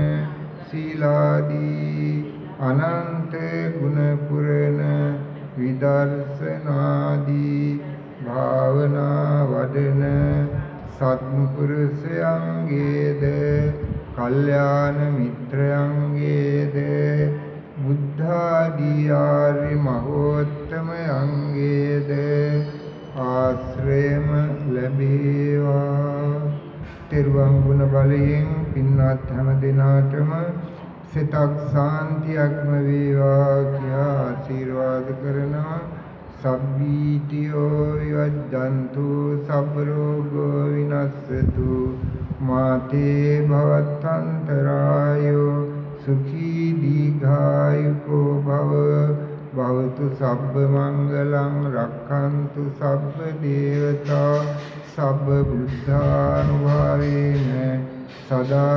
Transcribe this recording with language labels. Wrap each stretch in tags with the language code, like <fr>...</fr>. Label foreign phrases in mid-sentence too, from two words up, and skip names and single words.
<si>සීලාදී අනන්ත ගුණ පුරන විදර්ශනාදී භාවනා වඩන සත්පුරුෂයන්ගේද කල්යාණ මිත්‍රයන්ගේද බුද්ධාදී ආර්ය මහෝත්තමයන්ගේද ආශ්‍රයම ලැබේවා. තෙරුවන් ගුණ බලයෙන් පින්වත් හැම දිනාටම සිතක් සාන්තියක්ම වේවා කියා ආශිර්වාද කරනවා.</si> <pi>සබ්බීතියෝ විවජ්ජන්තු සබ්බ රෝගෝ විනස්සතු මාතේ භවත්තන්තරායෝ සුඛී දීඝායුකෝ භව භවතු සබ්බ මංගලං රක්ඛන්තු සබ්බ දේවතා සබ්බ බුද්ධානුභාවේන සදා</pi>